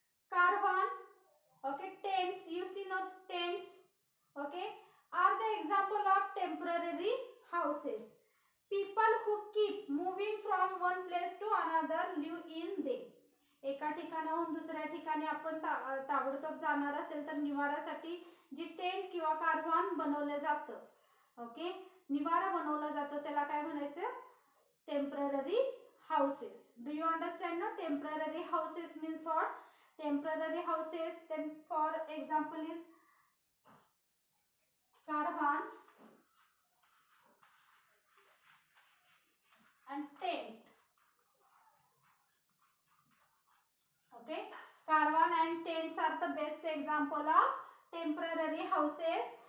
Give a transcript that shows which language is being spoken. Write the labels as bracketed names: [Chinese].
[English] Caravan, okay, tents, you see not tents, okay, are the example of temporary houses. People who keep moving from one place to another live in them. [Marathi] एका ठिकाणाहून दुसऱ्या ठिकाणी आपण ताबडतोब जाणार असेल तर निवारासाठी जी टेंट किंवा कारवान बनवले जातं, ओके, निवारा बनवला जातो त्याला काय म्हणायचं? [English] Temporary houses. Do you understand no? Temporary houses means what? Temporary houses, then for example is caravan and tent. Okay, caravan and tents are the best example of temporary houses.